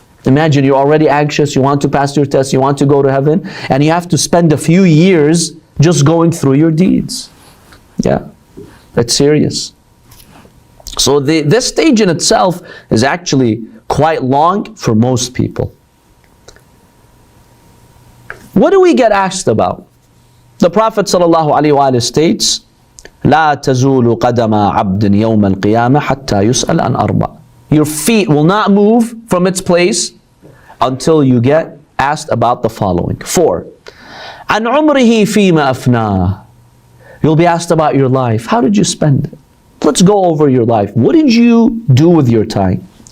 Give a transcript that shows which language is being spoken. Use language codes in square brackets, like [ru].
[en] Imagine you're already anxious, you want to pass your test, you want to go to heaven, and you have to spend a few years just going through your deeds. Yeah, that's serious. So this stage in itself is actually quite long for most people. What do we get asked about? The Prophet ﷺ states, [ar] لا تزول قدم عبد يوم القيامة حتى يسأل عن أربع. [en] Your feet will not move from its place until you get asked about the following. [ar] 4. عن عمره فيما أفناه. [en] You'll be asked about your life. How did you spend it? Let's go over your life. What did you do with your time?